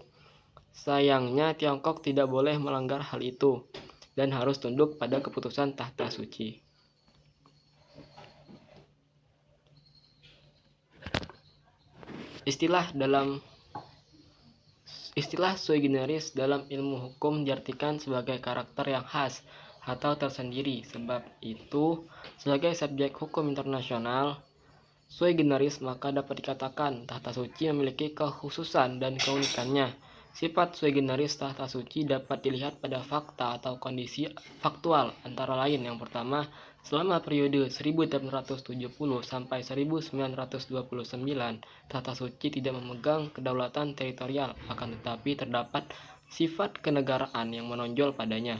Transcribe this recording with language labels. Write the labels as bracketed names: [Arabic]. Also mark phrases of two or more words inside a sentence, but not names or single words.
[Indonesian] Sayangnya Tiongkok tidak boleh melanggar hal itu dan harus tunduk pada keputusan Tahta Suci. Istilah [Latin] sui generis [Indonesian] dalam ilmu hukum diartikan sebagai karakter yang khas atau tersendiri. Sebab itu, sebagai subjek hukum internasional [Latin] sui generis, [Indonesian] maka dapat dikatakan Tahta Suci memiliki kekhususan dan keunikannya. Sifat [Latin] sui generis [Indonesian] Tahta Suci dapat dilihat pada fakta atau kondisi faktual, antara lain yang pertama, selama periode 1870 sampai 1929, Tahta Suci tidak memegang kedaulatan teritorial, akan tetapi terdapat sifat kenegaraan yang menonjol padanya.